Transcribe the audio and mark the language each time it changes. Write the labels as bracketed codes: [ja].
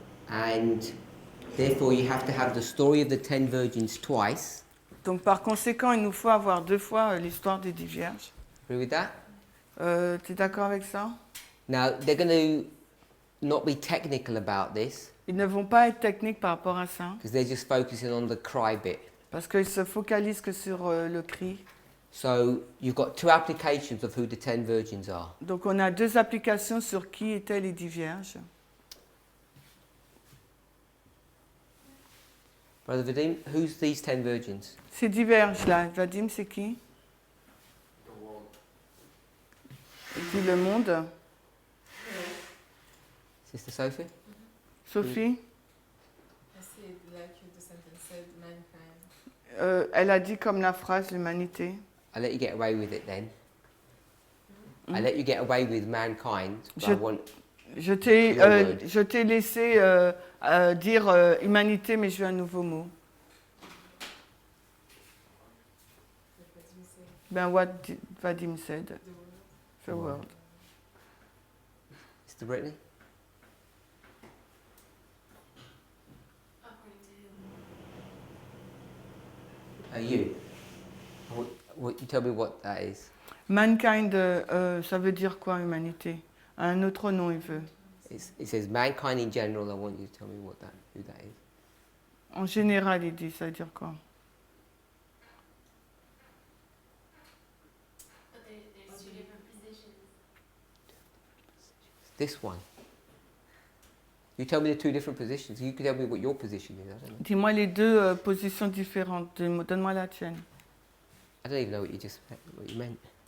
[en] And therefore you have to have the story of the 10 virgins twice. [fr] Donc par conséquent, il nous faut avoir 2 fois l'histoire des 10 vierges. [en] Agree with that? [fr] Tu es d'accord avec ça? [en] Now, they're going to not be technical about this [fr] Ils ne vont pas être techniques par rapport à ça, [en] because they're just focusing on the cry bit. [fr] parce qu'ils se focalisent que sur le cri. [en] So you've got two applications of who the 10 virgins are. [fr] Donc on a deux applications sur qui étaient les 10 vierges. [en] Brother Vadim, who's these 10 virgins? [fr] Ces 10 vierges-là, Vadim, c'est qui? Et puis le monde. [en] Sister Sophie? Sophie? I said, like the sentence said, mankind. [fr] Elle a dit comme la phrase l'humanité. [en] I'll let you get away with it then. I'll let you get away with mankind. But I want [fr] Je t'ai laissé dire humanité, mais je veux un nouveau mot. [en] Ben, what Vadim said. The world. Sister Brittany? You. You tell me what that is. [fr] Mankind, ça veut dire quoi, humanité? Un autre nom, il veut. [en] It says mankind in general. I want you to tell me who that is. [fr] En général, il dit, ça veut dire quoi? [en] But there's two different positions. This one. You tell me the two different positions. You can tell me what your position is. I don't know. [fr] Dis-moi les deux positions différentes. Donne-moi la tienne. [en] I don't even know what you meant.